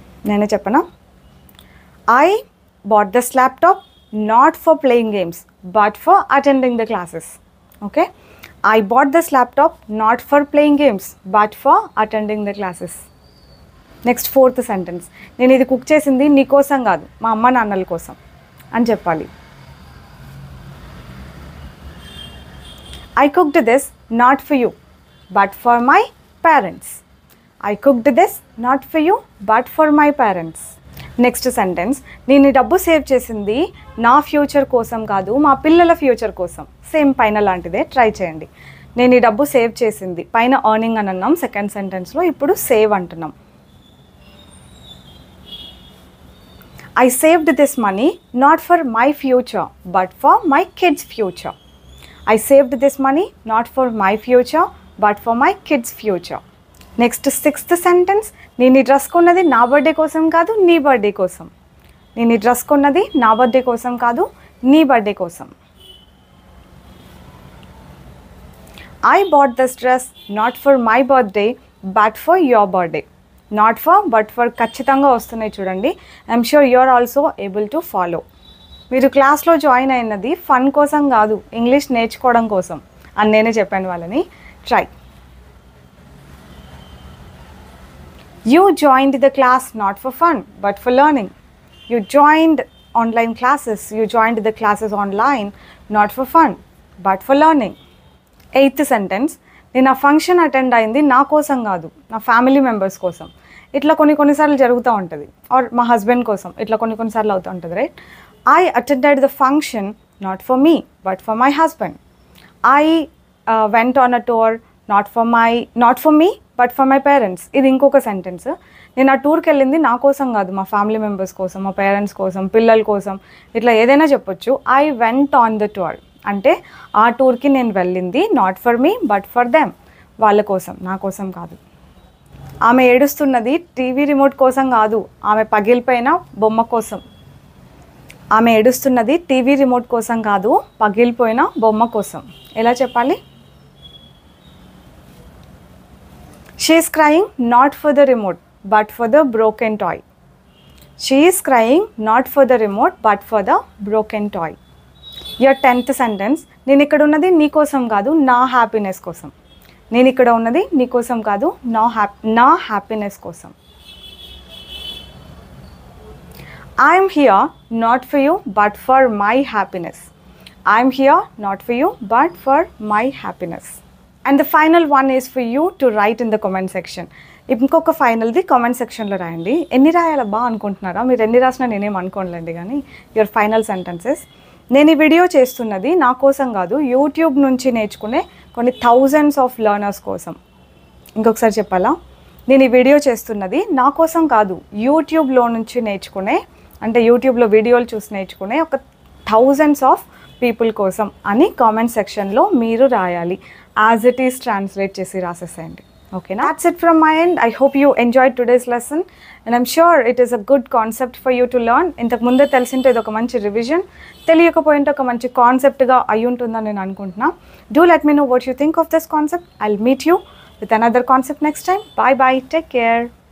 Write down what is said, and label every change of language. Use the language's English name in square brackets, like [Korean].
[Telugu] నేనే చెప్పనా? [English] I bought this laptop not for playing games but for attending the classes. Okay, I bought this laptop not for playing games but for attending the classes. [Telugu] Next fourth sentence, నేను ఇది cook చేసింది నీ కోసం కాదు, మా అమ్మ నాన్నల కోసం అని చెప్పాలి. [English] I cooked this not for you but for my parents. I cooked this not for you but for my parents. [Telugu] Next sentence, నేను ఈ డబ్బు సేవ్ చేసింది నా ఫ్యూచర్ కోసం కాదు, మా పిల్లల ఫ్యూచర్ కోసం. సేమ్ పైన లాంటిదే, ట్రై చేయండి. నేను ఈ డబ్బు సేవ్ చేసింది, పైన ఎర్నింగ్ అని అన్నాం సెకండ్ సెంటెన్స్లో, ఇప్పుడు సేవ్ అంటున్నాం. [English] I saved this money not for my future but for my kids' future. I saved this money not for my future but for my kids' future. [Telugu] Next sixth sentence, నేను ఈ dress కొన్నది నా birthday కోసం కాదు నీ birthday కోసం. నేను ఈ డ్రెస్ కొన్నది నా బర్త్డే కోసం కాదు నీ బర్త్డే కోసం. [English] I bought this dress not for my birthday but for your birthday. Not for but for [Telugu] ఖచ్చితంగా వస్తున్నాయి చూడండి. [English] I'm sure you are also able to follow. [Telugu] మీరు క్లాస్లో జాయిన్ అయినది ఫన్ కోసం కాదు, ఇంగ్లీష్ నేర్చుకోవడం కోసం అని నేనే చెప్పాను వాళ్ళని. Try. [English] You joined the class not for fun but for learning. You joined online classes, you joined the classes online not for fun but for learning. [Telugu] Eighth sentence, నేను ఆ ఫంక్షన్ అటెండ్ అయింది నా కోసం కాదు, నా ఫ్యామిలీ మెంబర్స్ కోసం. ఇట్లా కొన్నిసార్లు జరుగుతూ ఉంటుంది. ఆర్ మా హస్బెండ్ కోసం ఇట్లా కొన్నిసార్లు అవుతూ ఉంటుంది, right? [English] I attended the function not for me but for my husband. I went on a tour not for me but for my parents. [Telugu] ఇది ఇంకొక సెంటెన్స్. నేను ఆ టూర్కి వెళ్ళింది నా కోసం కాదు, మా ఫ్యామిలీ మెంబర్స్ కోసం, మా పేరెంట్స్ కోసం, పిల్లల కోసం, ఇట్లా ఏదైనా చెప్పొచ్చు. [English] I went on the tour [Telugu] అంటే ఆ టూర్కి నేను వెళ్ళింది [English] not for me but for them, [Telugu] వాళ్ళ కోసం, నా కోసం కాదు. ఆమె ఏడుస్తున్నది టీవీ రిమోట్ కోసం కాదు, ఆమె పగిలిపోయిన బొమ్మ కోసం. ఆమె ఏడుస్తున్నది టీవీ రిమోట్ కోసం కాదు, పగిలిపోయిన బొమ్మ కోసం. ఎలా చెప్పాలి? [English] She is crying not for the remote but for the broken toy. She is crying not for the remote but for the broken toy. Your 10th sentence. [Telugu] నేను ఇక్కడ ఉన్నది నీ కోసం కాదు, నా హ్యాపీనెస్ కోసం. నేను ఇక్కడ ఉన్నది నీ కోసం కాదు, నా హ్యాపీనెస్ కోసం. [English] I am here not for you but for my happiness. I am here not for you but for my happiness. And the final one is for you to write in the comment section. [Telugu] ఇంకొక ఫైనల్ది comment సెక్షన్లో రాయండి. ఎన్ని రాయాలబ్బా అనుకుంటున్నారా? మీరు ఎన్ని రాసినా నేనేం అనుకోనులేండి, కానీ [English] Your final sentences. [Telugu] నేను ఈ వీడియో చేస్తున్నది నా కోసం కాదు, యూట్యూబ్ నుంచి నేర్చుకునే కొన్ని థౌజండ్స్ ఆఫ్ లర్నర్స్ కోసం. ఇంకొకసారి చెప్పాలా? నేను ఈ వీడియో చేస్తున్నది నా కోసం కాదు, యూట్యూబ్లో నుంచి నేర్చుకునే, అంటే యూట్యూబ్లో వీడియోలు చూసి నేర్చుకునే ఒక థౌజండ్స్ ఆఫ్ పీపుల్ కోసం అని కామెంట్ సెక్షన్లో మీరు రాయాలి. [English] as it is [Telugu] ట్రాన్స్లేట్ చేసి రాసేసేయండి. ఓకేనా? [English] That's it from my end. I hope you enjoyed today's lesson and I'm sure it is a good concept for you to learn. [Telugu] ఇంతకు ముందే తెలిసింటే ఇది ఒక మంచి రివిజన్, తెలియకపోయింటే ఒక మంచి కాన్సెప్ట్గా అయి ఉంటుందని నేను అనుకుంటున్నా. [English] Do let me know what you think of this concept. I'll meet you with another concept next time. Bye bye. Take care.